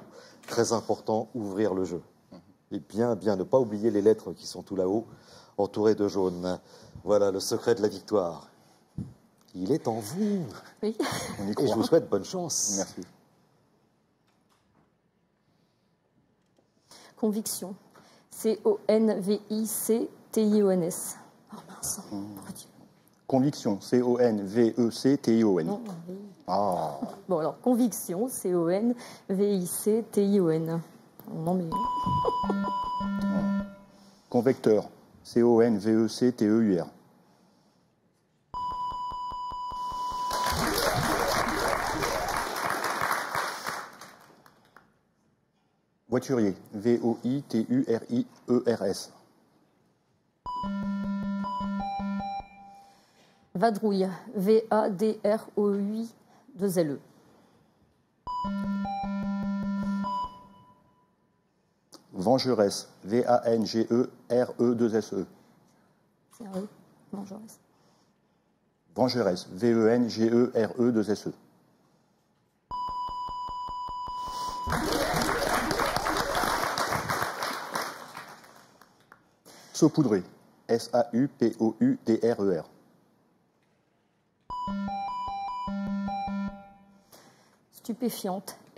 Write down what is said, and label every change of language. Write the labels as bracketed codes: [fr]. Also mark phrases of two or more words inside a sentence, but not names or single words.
[fr] Très important, ouvrir le jeu. Et bien, ne pas oublier les lettres qui sont tout là-haut, entourées de jaune. Voilà le secret de la victoire. Il est en vous. Oui. On y Et croit. je vous souhaite bonne chance. Merci. Conviction. C-O-N-V-I-C-T-I-O-N-S. Oh mince. Conviction. C-O-N-V-E-C-T-I-O-N. Non, Ah. bon, alors, conviction. C-O-N-V-I-C-T-I-O-N. Non, mais. Convecteur. C-O-N-V-E-C-T-E-U-R. Voiturier. V-O-I-T-U-R-I-E-R-S. Vadrouille. V-A-D-R-O-U-I-2-L-E. Vengeresse. V-A-N-G-E-R-E-2-S-E. Sérieux? Non, je reste. Vengeresse. V-E-N-G-E-R-E-2-S-E. Saupoudré. S-A-U-P-O-U-D-R-E-R. Stupéfiante.